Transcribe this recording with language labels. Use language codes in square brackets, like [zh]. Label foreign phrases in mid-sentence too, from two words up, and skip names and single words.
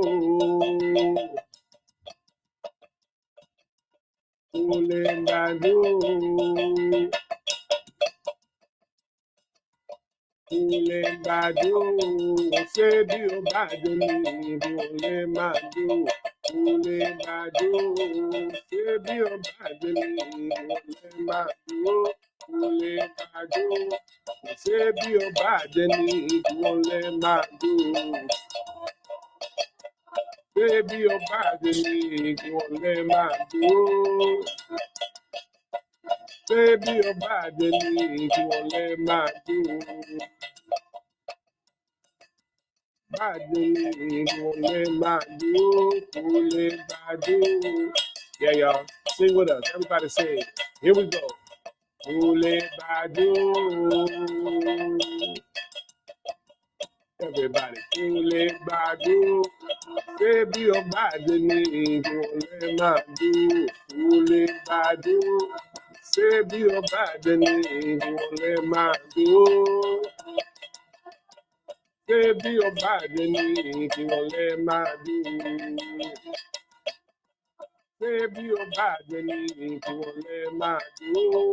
[yo] kò lè gbàdó, kò lè gbàdó, ṣé bí ó bá dé ní kò lè máa dó, kò lè gbàdó, ṣé bí ó bá dé ní kò lè máa dó, kò lè gbàdó, ṣé bí ó bá dé ní kò lè máa dó, ṣé bí ó bá dé ní kò lè máa dó, ṣé bí ó bá dé ní kò lè máa dó. [en] Yeah, y'all. Sing with us. Everybody sing. Here we go. Kule badu. Everybody. Kule badu. Baby, your body need kule madu. Kule badu. Baby, your body need kule madu. Baby, your body need kule madu. Baby, your body need kule madu.